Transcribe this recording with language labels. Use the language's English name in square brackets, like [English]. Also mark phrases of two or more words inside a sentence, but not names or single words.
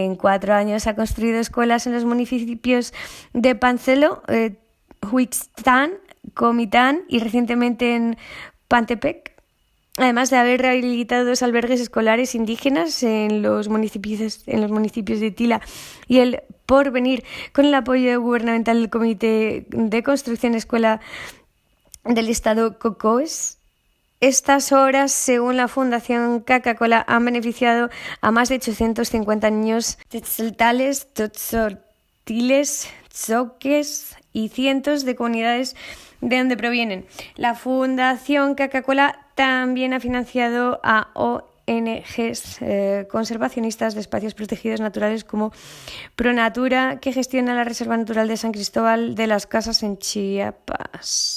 [Spanish] en 4 años ha construido escuelas en los municipios de Pancelo, Huixtán, Comitán y recientemente en Pantepec, además de haber rehabilitado 2 albergues escolares indígenas en los municipios de Tila y El Porvenir, con el apoyo gubernamental del Comité de Construcción Escuela del Estado Cocoes. Estas obras, según la Fundación Coca-Cola, han beneficiado a más de 850 niños tzotzoltales, totzotiles, tzoques y cientos de comunidades de donde provienen. La Fundación Coca-Cola también ha financiado a ONGs conservacionistas de espacios protegidos naturales como ProNatura, que gestiona la Reserva Natural de San Cristóbal de las Casas en Chiapas.